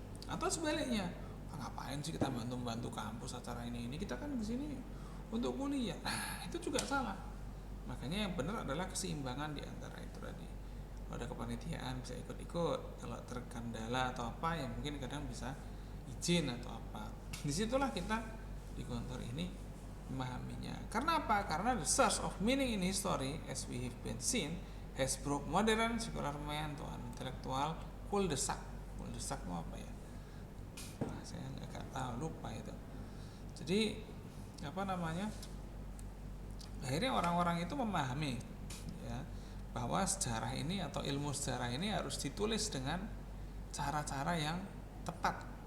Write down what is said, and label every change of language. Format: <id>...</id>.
<id>Atau sebaliknya, ngapain sih kita bantu kampus acara ini kita kan di sini untuk kuliah, itu juga salah. Makanya yang benar adalah keseimbangan di antara itu tadi. Kalau ada kepanitiaan bisa ikut-ikut, kalau terkendala atau apa ya mungkin kadang bisa izin atau apa. Disitulah kita di Gontor ini memahaminya. Karena apa?</id> <en>Karena the source of meaning in history, as we have been seen, has broke modern secular mind to an intellectual cul-de-sac.</en> <id>Cul-de-sac itu apa ya? Saya nggak tahu, lupa itu. Jadi akhirnya orang-orang itu memahami ya bahwa sejarah ini atau ilmu sejarah ini harus ditulis dengan cara-cara yang tepat.</id>